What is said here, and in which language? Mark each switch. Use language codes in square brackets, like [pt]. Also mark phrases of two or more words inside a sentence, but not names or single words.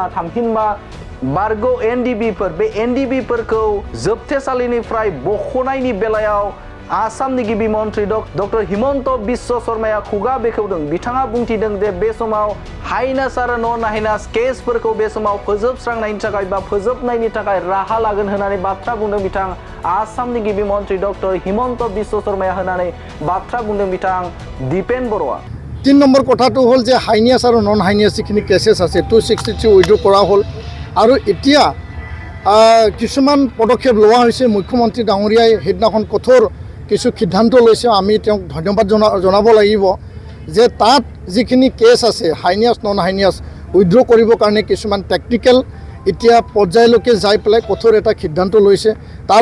[brx] थामहिनबा बारग' एनडिबिफोर बे एनडिबिफोरखौ जोबथेसालिनिफ्राय बख'नायनि बेलायाव आसामनि गिबि मन्त्रि डक्टर हिमन्त बिश्व शर्माया खुगा बेखेवदों बिथाङा बुंथिदों जे बे समाव हाइनास आरो [en] non heinous [brx] केसफोरखौ बे समाव फोजोबस्रांनायनि थाखाय बा फोजोबनायनि थाखाय राहा लागोन होननानै बाथ्रा बुंदों बिथां आसामनि गिबि मन्त्रि डक्टर हिमन्त बिश्व शर्माया होननानै बाथ्रा बुंदों बिथां दिपेन बर'आ [as] 3 নম্বৰ কথাটো হ'ল যে হাইনিয়াছ আৰু [en] non heinous [as] যিখিনি কেसेस আছে 263 উইথড্ৰ কৰা হ'ল আৰু এতিয়া কিছুমান পদক্ষেপ লোৱা হৈছে মুখ্যমন্ত্ৰী ডাঙৰীয়াই সেইদিনাখন কঠোৰ কিছু সিদ্ধান্ত লৈছে আমি তেওঁক ধন্যবাদ জনাব লাগিব যে তাত যিখিনি কেছ আছে [en] heinous non heinous withdraw [as] কৰিবৰ কাৰণে কিছুমান টেকনিকেল এতিয়া পৰ্যায়লৈকে যাই পেলাই কঠোৰ এটা সিদ্ধান্ত লৈছে তাৰ